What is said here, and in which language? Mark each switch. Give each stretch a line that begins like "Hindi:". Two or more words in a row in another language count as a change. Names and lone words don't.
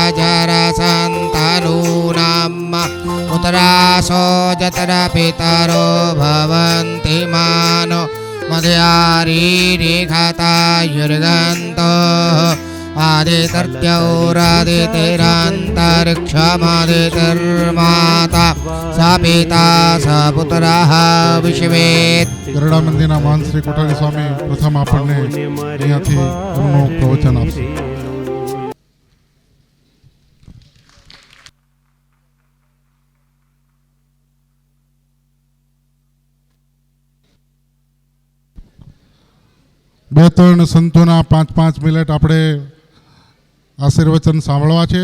Sanskrit: जरसन्तानूनाम् उतरासो जतरा पितरो भवन्ति मानो मध्यारीरिखतायुर्गन्तो आदितर्त्यौरादितिरन्तरिक्षमादितिर्माता स पिता स पुत्रः विश्वे
Gujarati: ગરડા મંદિરના મહાન શ્રી કોઠારી સ્વામી પ્રથમ આપણને અહીંયાથી એમનું પ્રવચન આપશે. બે ત્રણ સંતોના 5-5 મિનિટ આપણે આશીર્વચન સાંભળવા છે.